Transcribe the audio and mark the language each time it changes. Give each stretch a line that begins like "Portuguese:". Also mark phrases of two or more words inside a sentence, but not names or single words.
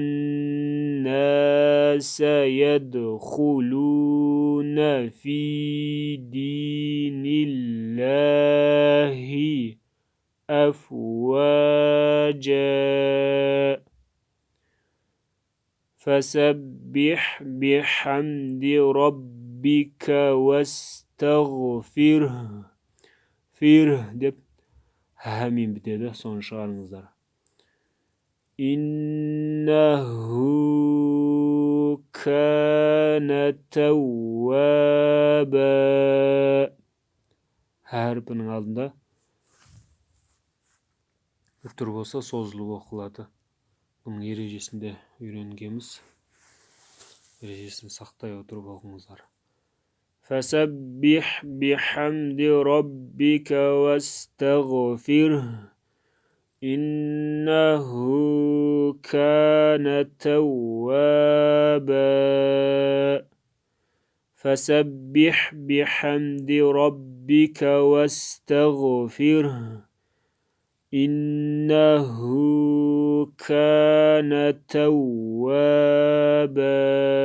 Arabic: الناس يدخلون في دين الله أفواجا فسبح بحمد ربك واستغفره.
Kazakh: деп хәмин бітеді, соны шығарыңыздар.
Arabic: إنه كان توابا.
Kazakh: Әрпінің алдында үтір болса созылып оқылады. Бұның ережесінде үйренгенбіз. Ережесін сақтай отырып оқыңыздар.
Arabic: فسبح بحمد ربك واستغفره إنه كان توابا. فسبح بحمد ربك واستغفره إنه كان توابا.